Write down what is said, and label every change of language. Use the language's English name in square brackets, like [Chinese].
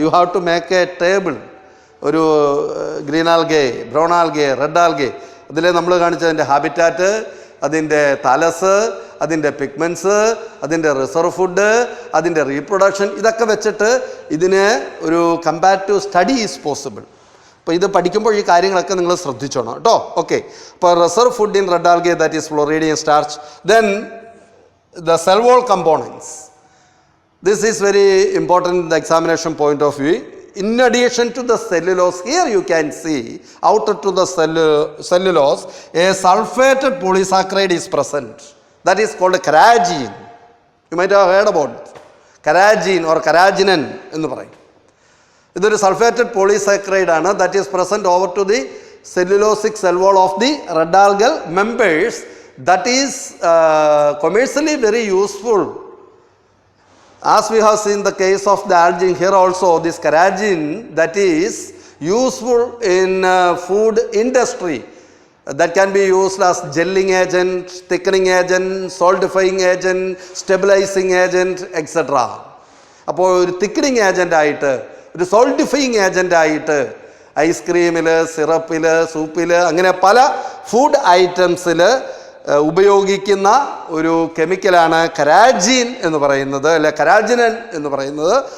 [English] You have to make a table. [Malayalam] ഒരു green algae, brown algae, red algae, അതിൽ നമ്മൾ കാണിച്ചതിൻ്റെ habitat, അതിൻ്റെ തലസ്, അതിൻ്റെ പിഗ്മെൻറ്റ്സ്, അതിൻ്റെ റിസർവ് ഫുഡ്, അതിൻ്റെ റീപ്രൊഡക്ഷൻ, ഇതൊക്കെ വെച്ചിട്ട് ഇതിന് ഒരു കമ്പാരിറ്റീവ് സ്റ്റഡി ഈസ് പോസിബിൾ. അപ്പോൾ ഇത് പഠിക്കുമ്പോൾ ഈ കാര്യങ്ങളൊക്കെ നിങ്ങൾ ശ്രദ്ധിച്ചോണം കേട്ടോ. ഓക്കെ, അപ്പോൾ [English] Reserve food in red algae that is floridean starch. Then the cell wall components. This is very important in the examination point of view. In addition to the cellulose, here you can see outer to the cellulose a sulfated polysaccharide is present. That is called carrageen. You might have heard about it. [Malayalam] Carrageen or carrageenan എന്ന് പറയും. ഇതൊരു sulphated polysaccharide ആണ്. [English] That is present over to the cellulosic cell wall of the red algal members. That is commercially very useful. As we have seen the case of the algae, here also this carrageen that is useful in food industry. That can be used as gelling agent, thickening agent, solidifying agent, stabilizing agent, etc. [Malayalam] അപ്പോൾ ഒരു thickening agent ആയിട്ട്, ഒരു സോൾഡിഫയിങ് agent ആയിട്ട് ഐസ്ക്രീമിൽ, സിറപ്പിൽ, സൂപ്പിൽ, അങ്ങനെ പല food ഐറ്റംസിൽ ഉപയോഗിക്കുന്ന ഒരു കെമിക്കലാണ് കരാജീൻ എന്ന് പറയുന്നത്, അല്ലെ കരാജിനൻ എന്ന് പറയുന്നത്.